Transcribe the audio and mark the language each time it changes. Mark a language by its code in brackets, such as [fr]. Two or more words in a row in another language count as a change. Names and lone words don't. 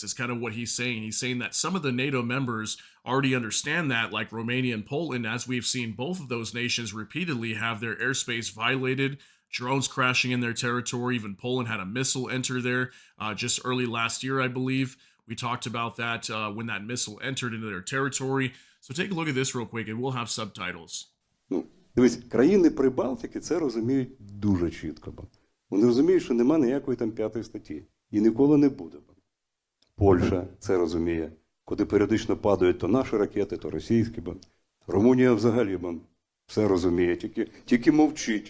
[en] Is kind of what he's saying. He's saying that some of the NATO members already understand that, like Romania and Poland, as we've seen both of those nations repeatedly have their airspace violated, drones crashing in their territory. Even Poland had a missile enter there just early last year, I believe. We talked about that when that missile entered into their territory. So take a look at this real quick, and we'll have subtitles. [uk] Дивись, країни Прибалтики це розуміють дуже чітко. Вони розуміють, що нема ніякої там 5 статті. І ніколи не буде. Польща це розуміє. Куди періодично падають то наші ракети, то російські. Румунія взагалі все розуміє, тільки мовчить.